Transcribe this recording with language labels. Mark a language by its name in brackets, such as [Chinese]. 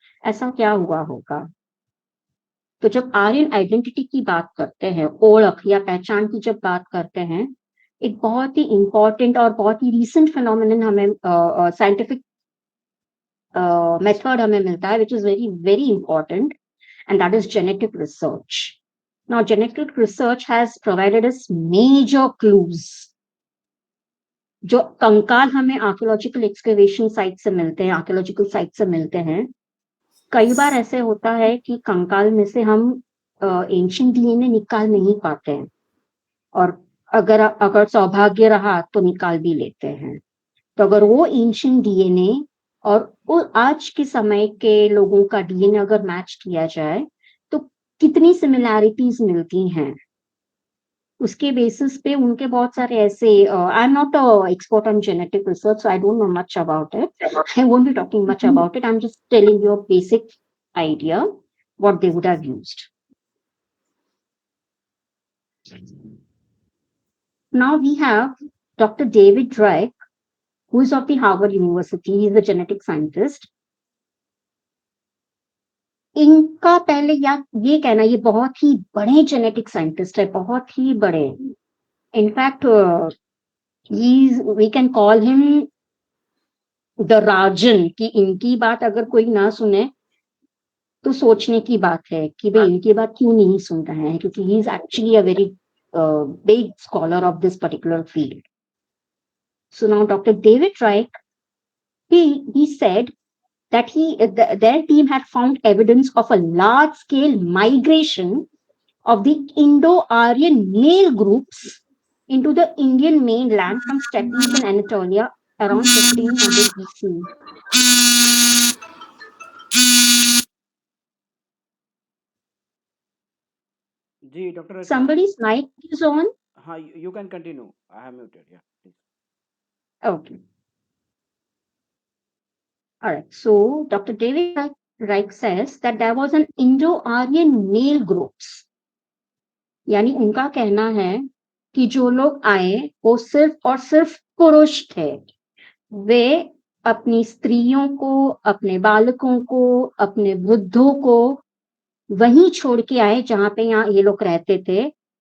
[Hindi] ऐसा क्या हुआ होगा? तो जब आर्यन आइडेंटिटी की बात करते हैं, ओळख या पहचान की जब बात करते हैं, एक बहुत ही इंपॉर्टेंट और बहुत ही रीसेंट फिनोमिनन हमें साइंटिफिक मेथड हमें मिलता है, [English] which is very very important, and that is genetic research. Now genetic research has provided us major clues. [Hindi] जो कंकाल हमें आर्कियोलॉजिकल एक्सकेवेशन साइट से मिलते हैं, आर्कियोलॉजिकल साइट से मिलते हैं, कई बार ऐसे होता है कि कंकाल में से हम एंशिएंट डीएनए निकाल नहीं पाते हैं, और अगर सौभाग्य रहा तो निकाल भी लेते हैं। तो अगर वो एंशिएंट डीएनए और वो आज के समय के लोगों का डीएनए अगर मैच किया जाए तो कितनी सिमिलैरिटीज मिलती हैं, उसके बेसिस पे उनके बहुत सारे ऐसे, [English] I am not a expert on genetic research, so I don't know much about it, I won't be talking much about it, I am just telling you a basic idea what they would have used. Now we have Dr. David Drake, who is of the Harvard University. He is a genetic scientist. [Hindi] इनका पहले ये कहना, ये बहुत ही बड़े genetic scientist है, बहुत ही बड़े। [English] in fact we can call him the Rajan, [Hindi] कि इनकी बात अगर कोई ना सुने तो सोचने की बात है कि भाई इनकी बात क्यों नहीं सुन रहे हैं, क्योंकि [English] He is actually a very big scholar of this particular field. So now Dr. David Reich, he said that their team had found evidence of a large-scale migration of the Indo-Aryan male groups into the Indian mainland from steppes in Anatolia around 1500 BC. [Hindi] Ji doctor Rachna. [English] Somebody's mic is on. हाँ, you can continue, I have muted, या please. Okay. All right. So Dr. David Reich says that there was an Indo-Aryan male groups [Hindi] यानी उनका कहना है कि जो लोग आए वो सिर्फ और सिर्फ पुरुष थे। वे अपनी स्त्रियों को, अपने बालकों को, अपने वृद्धों को वहीं छोड़ के आए जहां पे यहाँ ये लोग रहते थे।